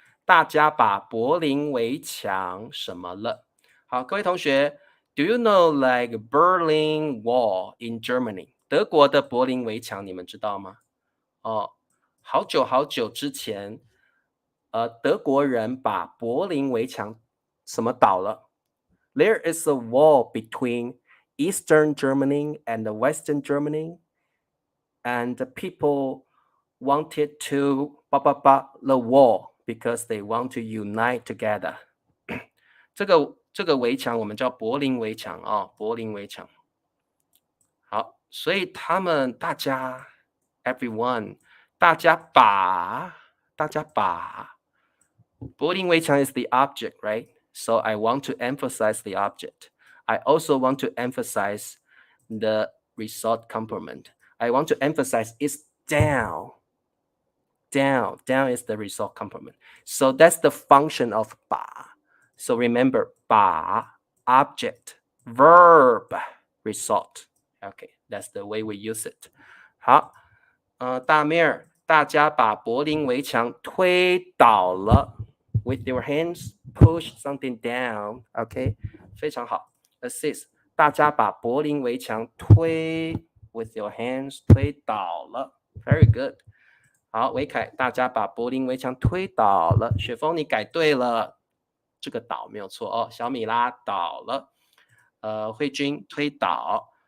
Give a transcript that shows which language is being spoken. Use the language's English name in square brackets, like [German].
[Chinese] 大家把柏林围墙什么了？好，各位同学 [English] ，Do you know like Berlin Wall in Germany? [Chinese] 德国的柏林围墙你们知道吗？好久好久之前，德国人把柏林围墙什么倒了？ [English] There is a wall between Eastern Germany and Western Germany, and the people wanted to the wall because they want to unite together. [Chinese] 这个围墙我们叫柏林围墙柏林围墙。好，所以他们大家 everyone 大家把柏林围墙 [English] is the object, right? So I want to emphasize the object. I also want to emphasize the result complement. I want to emphasize it's down. Down is the result complement. So that's the function of 把. So remember 把 object, verb, result. Okay, that's the way we use it. [Chinese] 好，大妹儿，大家把柏林围墙推倒了。 [English] With your hands, push something down. [Chinese] Okay, 非常好。 Assist， 大家把柏林围墙推 [English] with your hands [Chinese] 推倒了。 [English] Very good。 [Chinese] 好，维凯，大家把柏林围墙推倒了。雪峰，你改对了，这个倒没有错哦。小米拉倒了。慧君推倒。